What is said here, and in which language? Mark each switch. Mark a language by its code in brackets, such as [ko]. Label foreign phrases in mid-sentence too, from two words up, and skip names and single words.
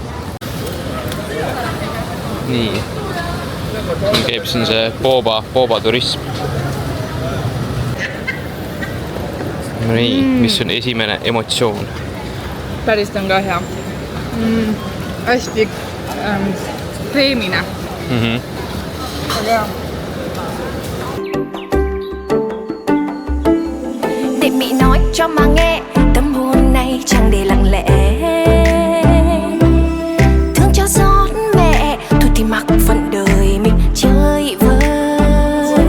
[et] Nii, siin käib siin see booba turism. Nii, mis on esimene emotsioon? Päris on ka hea. Hästi kreemine. Väga hea. [vi] Để Mỹ nói cho mà nghe, tâm hồn này chẳng để lặng lẽ. Thương cho giót mẹ, thôi thì mặc phận đời mình chơi vơi.